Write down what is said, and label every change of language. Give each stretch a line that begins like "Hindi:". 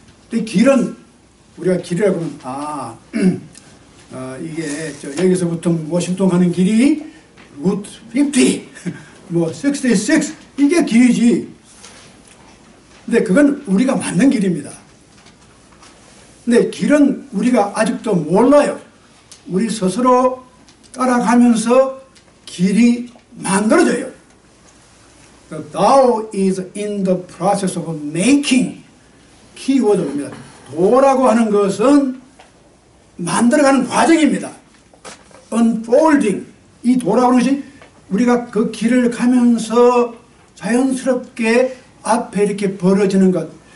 Korean: 근데 길은 우리가 길이라고 하면 이게 여기서부터 워싱턴 가는 길이 루트 50, 뭐 66, 이게 길이지. 근데 그건 우리가 맞는 길입니다. 근데 길은 우리가 아직도 몰라요. 우리 스스로 따라가면서 길이 만들어져요.
English: The Tao is in the process of making.
Korean: 키워드입니다. 도라고 하는 것은 만들어가는 과정입니다.
English: Unfolding.
Korean: 이 도라고 하는 것이 우리가 그 길을 가면서 자연스럽게 앞에 이렇게 벌어지는 것.